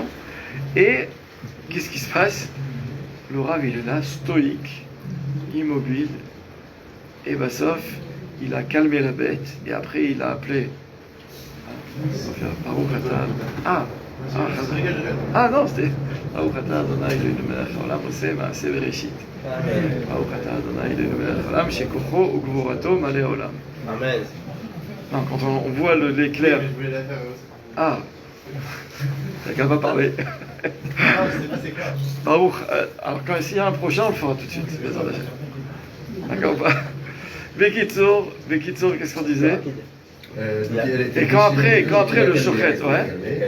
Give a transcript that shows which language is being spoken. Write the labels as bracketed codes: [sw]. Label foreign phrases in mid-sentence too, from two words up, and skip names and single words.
[fr] Et qu'est-ce qui se passe? Le rave il est là, stoïque, immobile, et sauf il a calmé la bête, et après il a appelé [he] ברוך אתה. [fr] Ah, Je rigole, je rigole. ah non, c'était [he] ברוך אתה אדוני אלוהינו מלך העולם עושה מעשה בראשית. Amen. ברוך אתה אדוני אלוהינו מלך העולם שכוחו וגבורתו מלא עולם. Amen. [fr] Non, quand on voit l'éclair. Je voulais la faire aussi. Ah, t'as qu'à pas parler. Non, je sais pas c'est quoi. Baruch, alors quand s'il y a un prochain, on le fera tout de suite. [he] בעזרת השם. [fr] D'accord ou pas? Bekitsour, qu'est-ce qu'on disait? Et quand après le shochet, ouais.